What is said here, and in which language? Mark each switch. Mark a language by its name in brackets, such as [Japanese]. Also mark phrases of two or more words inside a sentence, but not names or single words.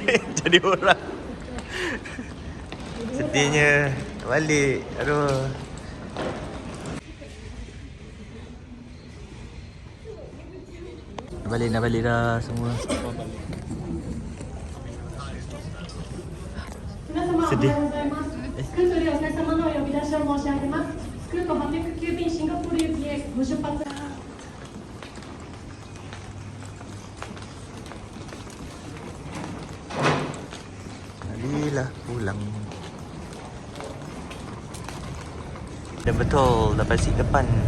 [Malay] Jadi orang. Sedihnya. Balik. Aduh. Nak balik dah semua. Sedih. [Japanese] スクートでお客様のお呼び出しを申し上げます。スクート809便シンガポール行きへご出発。 [Malay] Marilah pulang. Dan betul, dapat seat depan.